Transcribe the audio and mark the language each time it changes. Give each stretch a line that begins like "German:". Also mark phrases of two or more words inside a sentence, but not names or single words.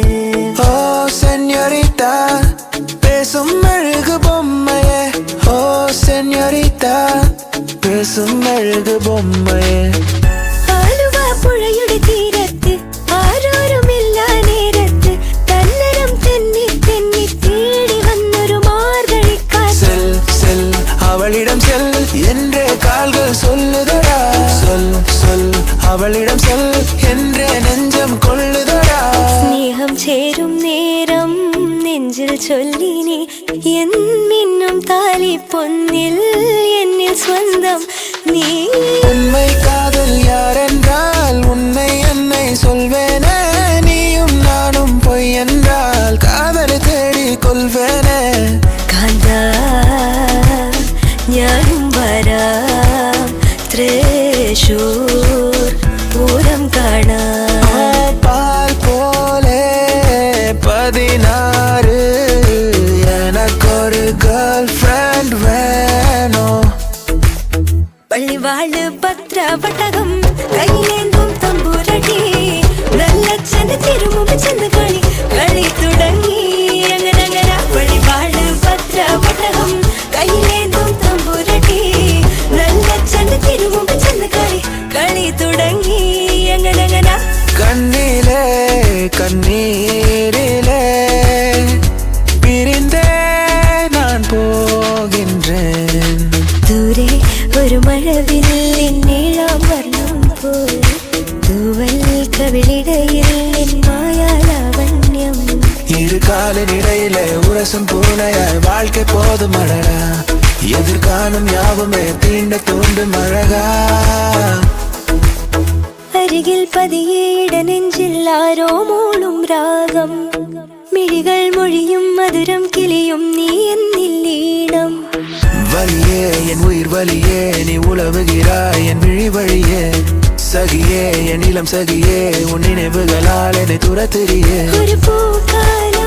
Tamil: ஓ செனோரிட்டா பேசும் அழகு பொம்மையே, ஓ செனோரிட்டா பேசும் அழகு பொம்மையே.
Malayalam: ആലുവ പുഴയുടെ തീരത്ത് ആരോരുമില്ല നേരത്ത് തന്നരം തെന്നി തെന്നി തേടി വന്നൊരു മാർഗഴിക്കാറ്റ്.
Tamil: സെൽ അവളിடம் செல் என்ற கால்கள் சொல்லுதடா, சொல் சொல் அவளிடம் செல் என்ற நெஞ்சம் கொள்ளுதடா.
Malayalam: സ്നേഹം ചേരും നേരം നെഞ്ചിൽ ചൊല്ലിനി എൻ മിന്നും താലി പൊന്നിൽ എന്നിൽ സ്വന്തം നീ.
Tamil: உண்மை காதல் யாரென்றால் உன்னை என்னை சொல்வேனே, நீயும் நானும் பொய் என்றால் காதலை தேடி கொள்வேனே.
Malayalam: കാന്താ ഞാനും വരാം തൃശൂർ പൂരം കാണാൻ.
Tamil: பால் போலே 16 எனக்கொரு
English: girl friend
Tamil: வேணும்.
Malayalam: പള്ളിവാള് ഭദ്രവട്ടകം കയ്യിലേന്തും തമ്പൂരടി നല്ലച്ഛന്റെ തിരുമുമ്പ് ചെന്ന് കളി കളി തുടങ്ങി. അങ്ങനെ പള്ളിവാള് ഭദ്രവട്ടകം കയ്യിലേന്തും തമ്പൂരടി നല്ലച്ഛന്റെ തിരുമുമ്പ് ചെന്ന് കളി കളി തുടങ്ങി. അങ്ങനെ
Tamil: கண்ணிலே கண்ணீரிலே பிரிந்தே நான் போகின்றேன்.
Malayalam: ദൂരെ ഒരു മഴവില്ലിൻ നീളം വർണ്ണം പോൽ തൂവൽ കവിളിടയിൽ നിൻ മായാലാവണ്യം.
Tamil: இரு காலின் இடையிலே உரசும் பூனையாய் வாழ்க்கை போதும் அழகா, எதிர்காணும் யாவுமே தீண்ட தூண்டும் அழகா.
Malayalam: അരികിൽ പതിയെ ഇടനെഞ്ചിൽ ആരോ മൂളും രാഗം മിഴികൾ മൊഴിയും മധുരം കിളിയും നീ എന്നില്ലീണം.
Tamil: வலியே என் உயிர் வலியே நீ உலவுகிறாய் என் விழி வழியே, சகியே என் இளம் சகியே உன் நினைவுகளால் என்னை துரத்துறியே.
Malayalam: ഒരു പൂക്കായി